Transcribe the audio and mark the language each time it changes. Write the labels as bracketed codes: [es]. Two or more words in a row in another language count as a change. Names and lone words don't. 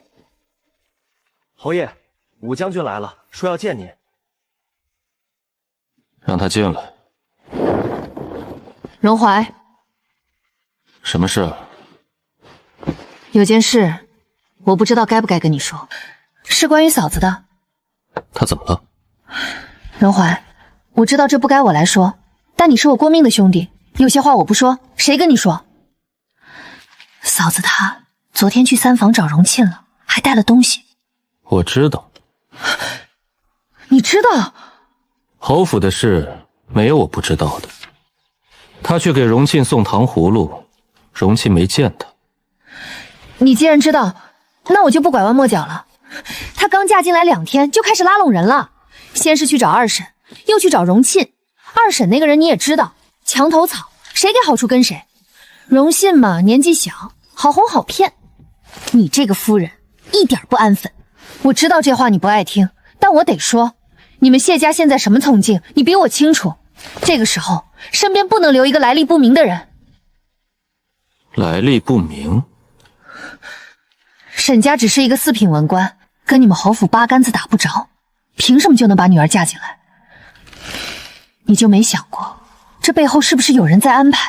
[zh] 侯爺，武將軍來了，說要見您。讓他進來。榮懷，什麼事？有件事，我不知道該不該跟你說，是關於嫂子的。他怎麼了？榮懷，我知道這不該我來說，但你是我過命的兄弟，有些話我不說，誰跟你說？嫂子她昨天去3房找榮沁了，還帶了東西。我知道。你知道？侯府的事沒有我不知道的。他去給榮沁送糖葫蘆，榮沁沒見他。你既然知道，那我就不拐彎抹角了。她剛嫁進來2天就開始拉攏人了，先是去找二嬸，又去找榮沁。二嬸那個人你也知道，牆頭草，誰給好處跟誰。榮沁嘛，年紀小，好哄好騙。你這個夫人一點不安分。我知道這話你不愛聽，但我得說，你們謝家現在什麼從境，你比我清楚。這個時候，身邊不能留一個來歷不明的人。來歷不明？沈家只是一個4品文官，跟你們侯府八竿子打不着，憑什麼就能把女兒嫁進來？你就沒想過，這背後是不是有人在安排？